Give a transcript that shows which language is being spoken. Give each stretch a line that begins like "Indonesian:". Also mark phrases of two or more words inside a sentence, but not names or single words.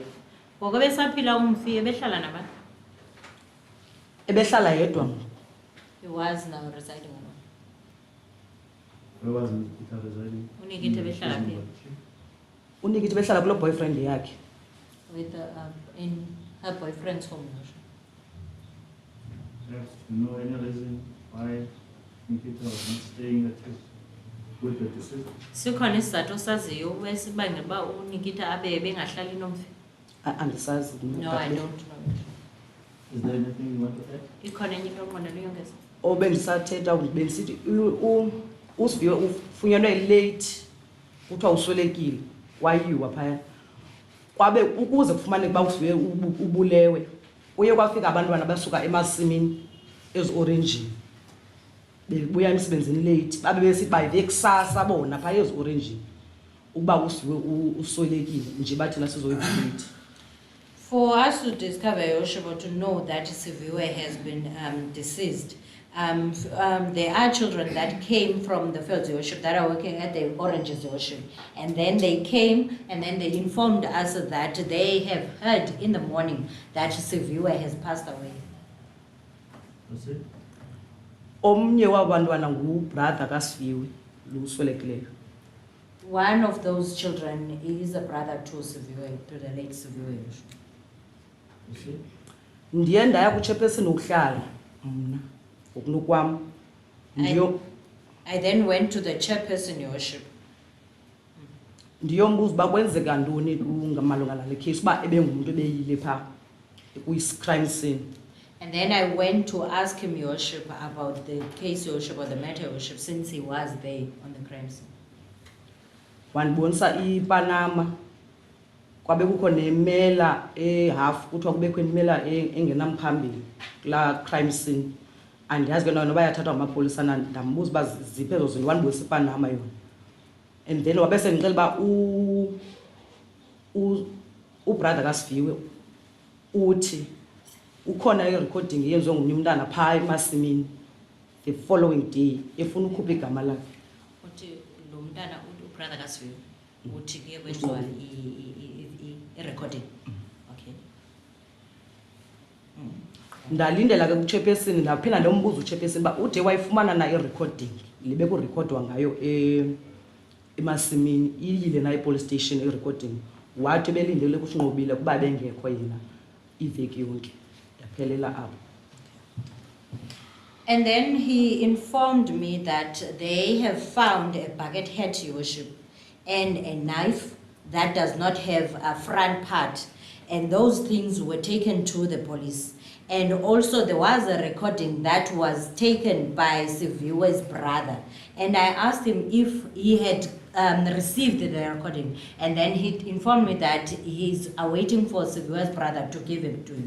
Xhosa: Ngoku besaphila umfi ebehlala nabantu? Ebehlala yedwa.
English: He was now residing alone. Where was Nikita residing?
Xhosa: Unikita behlala phi? uNikita behlala kulo boyfriend yakhe.
English: With in her boyfriend's home, Your Worship. Perhaps you know any reason why Nikita was not staying at his with the decision.
Xhosa: Sikhona isizathu osaziyo esibangela uba uNikita abe bengahlali nomfi? Andisazi.
English: No, I don't know. Is there anything you want to add?
Xhosa: Ikhona enye into onqwenela uyongeza? Obendisathetha bendisithi uSiviwe ufunyenwe late kuthiwa uswelekile wayiwa phaya. Kwabe ukuze kufumaneke uba uSiviwe ubulewe uye kwafika abantwana basuka emasimini ezi-orengini bebuya emsebenzini late babe besithi bayive kusasa bona phaya ezi-orengini ukuba uSiviwe uswelekile nje bathina sizoyivisit.
English: For us to discover Yoshua, to know that Siviwe has been deceased, there are children that came from the fields worship that are working at the Oranges worship, and then they came and then they informed us that they have heard in the morning that Siviwe has passed away. That's it?
Xhosa: Omnye wabantwana ngubrother kaSiviwe luswelekileyo.
English: One of those children is a brother to Siviwe, to the late Siviwe. That's it?
Xhosa: Ndiye ndaya kuchairperson ukuhlala mna ngokunokwam.
English: I then went to the chairperson worship.
Xhosa: Ndiyombuza uba kwenzeka ntoni ngamalunga nale case uba ebengumuntu ebeyile phaa kwi-
English: crime scene. And then I went to ask him worship about the case worship or the matter worship since he was there on the crime scene.
Xhosa: Wandibonisa iPanama kwabe kukho nemela half kuthiwa kubekho imela engenamphambili kula
English: crime scene.
Xhosa: Andiyazi ke noba yathathwa ngamapolisa ndambuza uba ziphi ezo zinto wandibonisa iPanama yona.
English: And then
Xhosa: wabe sendixela uba ubrother kaSiviwe uthi ukhona i-recording yenziwe ngomnye umntana phaa emasimini
English: the following day
Xhosa: efuna ukhupha igama lakhe. Uthi lo mntana ubrother kaSiviwe uthi kuye kwenziwa i-recording. Okay. Ndalindela ke kuchairperson ndaphinda ndombuza uchairperson uba ude wayifumana na i-recording libe kurekhodwa ngayo emasimini iyile na i-police station i-recording. Wathi belindele kusinqobile kuba bengekho yena iveki yonke yaphelela apho.
English: And then he informed me that they have found a bucket hat worship and a knife that does not have a front part, and those things were taken to the police. And also there was a recording that was taken by Siviwe's brother, and I asked him if he had received the recording, and then he informed me that he's awaiting for Siviwe's brother to give it to him.